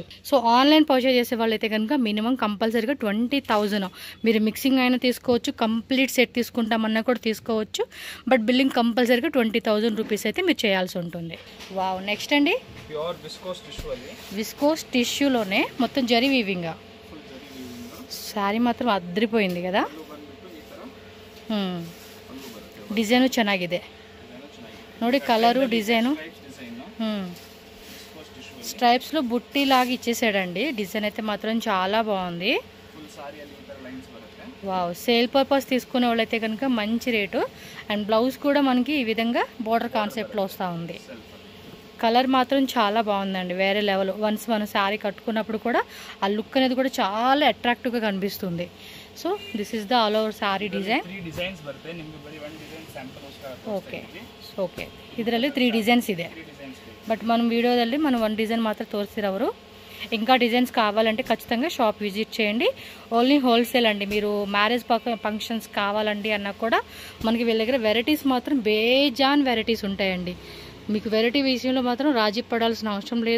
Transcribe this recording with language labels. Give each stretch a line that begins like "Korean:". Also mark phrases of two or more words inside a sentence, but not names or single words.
Telugu: సో
English: online purchase
Telugu: చేసే వాళ్ళైతే కనుక
English: minimum compulsorily
Telugu: 20000 మీరు మిక్సింగ్ అయినా తీసుకోవచ్చు,
English: complete set
Telugu: తీసుకుంటామన్నా కూడా తీసుకోవచ్చు.
English: but billing compulsorily 20000 rupees
Telugu: అయితే మీరు చేయాల్సి ఉంటుంది. వావ్, నెక్స్ట్ అండి
English: pure viscose tissue.
Telugu: విస్కోస్ టిష్యూలోనే మొత్తం
English: zari weaving.
Telugu: శారీ మాత్రం అద్రిపోయింది కదా.
Kannada: ಡಿಸೈನು ಚೆನ್ನಾಗಿದೆ ನೋಡಿ,
Telugu: కలరు డిజైను. స్ట్రైప్స్లో బుట్టి లాగా ఇచ్చేసాడండి. డిజైన్ అయితే మాత్రం చాలా బాగుంది. వావ్,
English: sale purpose
Telugu: తీసుకునే వాళ్ళైతే కనుక మంచి రేటు. అండ్ బ్లౌజ్ కూడా మనకి ఈ విధంగా
English: border concept
Telugu: వస్తూ ఉంది. కలర్ మాత్రం చాలా బాగుందండి, వేరే లెవెల్. వన్స్ మనం శారీ కట్టుకున్నప్పుడు కూడా ఆ లుక్ అనేది కూడా చాలా అట్రాక్టివ్గా కనిపిస్తుంది.
English: so this is the all over
Kannada: ಸಾರಿ ಡಿಸೈನ್. ಓಕೆ ಓಕೆ, ಇದರಲ್ಲಿ 3 ಡಿಸೈನ್ಸ್ ಇದೆ.
Telugu: బట్ మనం వీడియోದಲ್ಲಿ మనం 1 డిజైన్ మాత్రం తోరిసిరవరు. ఇంకా డిజైన్స్ కావాలంటే ఖచ్చితంగా
English: shop visit
Telugu: చేయండి.
English: only wholesale
Telugu: అండి. మీరు
English: marriage functions
Telugu: కావాలండి అన్నా కూడా మనకి వీళ్ళ దగ్గర వెరైటీస్ మాత్రం బేజాన్ వెరైటీస్ ఉంటాయండి. మీకు వెరైటీ విషయంలో మాత్రం రాజీ పడాల్సిన అవసరం లేదు.